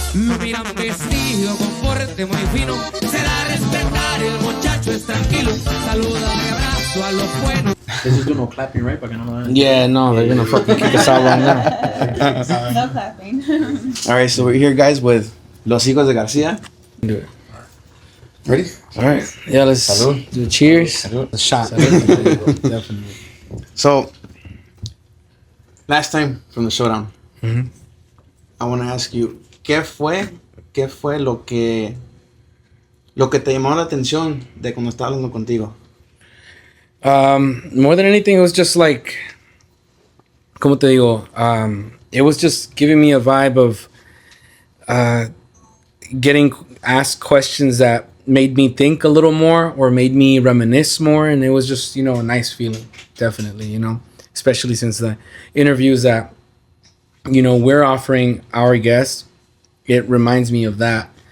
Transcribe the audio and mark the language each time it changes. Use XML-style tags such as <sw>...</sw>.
<es>Lo miran vestido con porte muy fino. Se da a respetar, el muchacho es tranquilo. Saluda y abrazo a los buenos.</es> <en>This is no clapping, right?</en> <es>Para que no me...</es> <en>Yeah, no, they're gonna fucking kick us out right now. No clapping. All right, so we're here, guys, with Los Hijos de García. Do it. Ready? All right. Yeah, let's</en> <es>Salud.</es> <en>do a cheers.</en> <es>Salud.</es> <en>A shot. Definitely. So, last time from the showdown, I want to ask you,</en> <es>¿qué fue lo que te llamó la atención de cuando estaba hablando contigo?</es> <en>More than anything, it was just like,</en> <es>¿cómo te digo?</es> <en>It was just giving me a vibe of getting asked questions that made me think a little more or made me reminisce more. And it was just, a nice feeling, definitely, especially since the interviews that, we're offering our guests, it reminds me of that.</en>